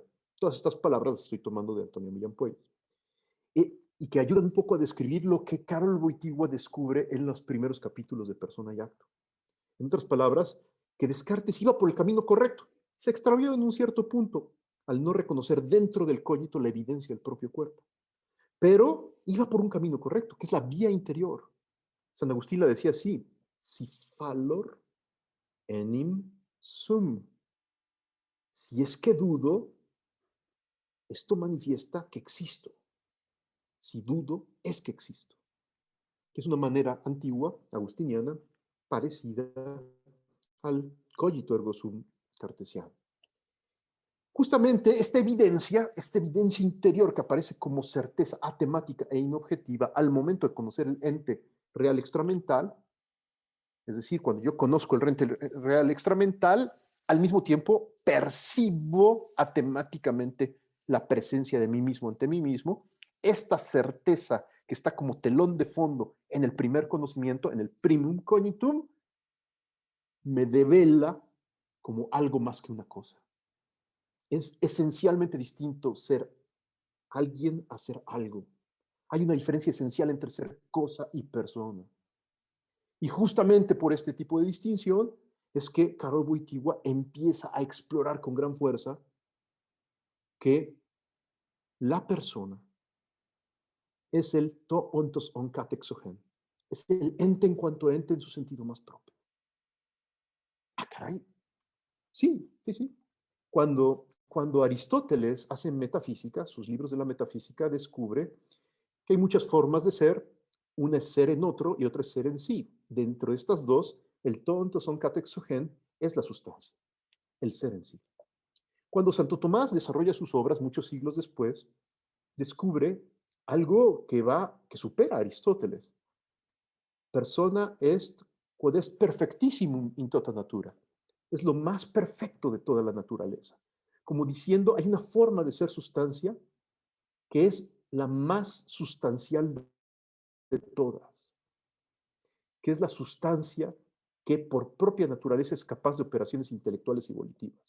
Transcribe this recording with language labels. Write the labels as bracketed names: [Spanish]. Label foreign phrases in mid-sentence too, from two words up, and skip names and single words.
[Spanish] Todas estas palabras las estoy tomando de Antonio Millán Puelles. Y que ayudan un poco a describir lo que Karol Wojtyła descubre en los primeros capítulos de Persona y Acto. En otras palabras, que Descartes iba por el camino correcto. Se extravió en un cierto punto al no reconocer dentro del cogito la evidencia del propio cuerpo. Pero iba por un camino correcto, que es la vía interior. San Agustín la decía así: [Latin] si fallor enim sum. [Spanish] Si es que dudo, esto manifiesta que existo. Si dudo, es que existo. Que es una manera antigua, agustiniana, parecida al [Latin] cogito ergo sum [Spanish] cartesiano. Justamente esta evidencia interior que aparece como certeza atemática e inobjetiva al momento de conocer el ente real extramental, es decir, cuando yo conozco el ente real extramental, al mismo tiempo percibo atemáticamente la presencia de mí mismo ante mí mismo. Esta certeza que está como telón de fondo en el primer conocimiento, en el [Latin] primum cognitum, [Spanish] me devela como algo más que una cosa. Es esencialmente distinto ser alguien a ser algo. Hay una diferencia esencial entre ser cosa y persona. Y justamente por este tipo de distinción es que Karol Wojtyła empieza a explorar con gran fuerza que la persona es el [Greek] τὸ ὄντως ὂν κατ' ἐξοχήν, [Spanish] es el ente en cuanto a ente en su sentido más propio. Ah, caray. Sí, sí, sí. Cuando Aristóteles hace metafísica, sus libros de la metafísica, descubre que hay muchas formas de ser. Una es ser en otro y otra es ser en sí. Dentro de estas dos, el [Greek] τὸ ὄντως ὂν κατ' ἐξοχήν [Spanish] es la sustancia, el ser en sí. Cuando Santo Tomás desarrolla sus obras muchos siglos después, descubre algo que supera a Aristóteles. [Latin] Persona est quod est perfectissimum in tota natura. [Spanish] Es lo más perfecto de toda la naturaleza. Como diciendo, hay una forma de ser sustancia que es la más sustancial de todas, que es la sustancia que por propia naturaleza es capaz de operaciones intelectuales y volitivas.